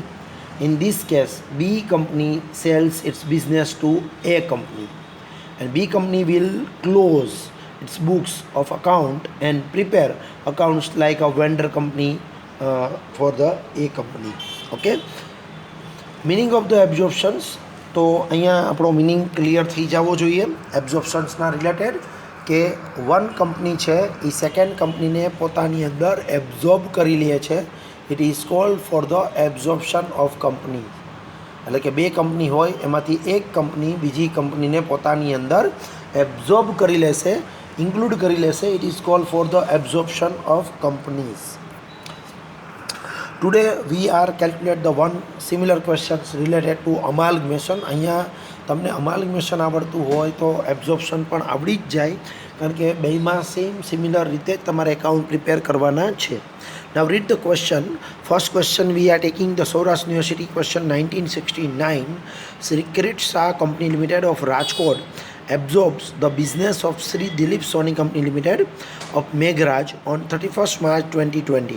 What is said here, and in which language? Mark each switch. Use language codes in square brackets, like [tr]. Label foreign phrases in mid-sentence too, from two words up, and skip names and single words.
[en] In this case, B company sells its business to A company, and B company will close its books of account and prepare accounts like a vendor company for the A company. Okay, meaning of the absorptions. [gu] તો અહીંયા આપણો મિનિંગ ક્લિયર થઈ જવો જોઈએ એબ્ઝોર્પ્શન્સના રિલેટેડ કે વન કંપની છે એ સેકન્ડ કંપનીને પોતાની અંદર એબ્ઝોર્બ કરી લે છે. [en] it is called for the absorption of company. [gu] એટલે કે 2 કંપની હોય એમાંથી એક કંપની બીજી કંપનીને પોતાની અંદર એબ્ઝોર્બ કરી લેશે, ઇન્ક્લુડ કરી લેશે. [en] it is called for the absorption of companies. Today we are calculate the one similar questions related to amalgamation. [gu] અહીંયા તમને amalgamation આવડતું હોય તો absorption પણ આવડી જ જાય, કારણ કે બેમાં [en] same similar [gu] રીતે તમારે એકાઉન્ટ પ્રિપેર કરવાના છે. [en] Now read the question. First question we are taking the Saurashtra University question 1969. Sri Kirit Shah Company Limited of Rajkot absorbs the business of Sri Dilip Soni Company Limited of Meghraj on 31st March 2020.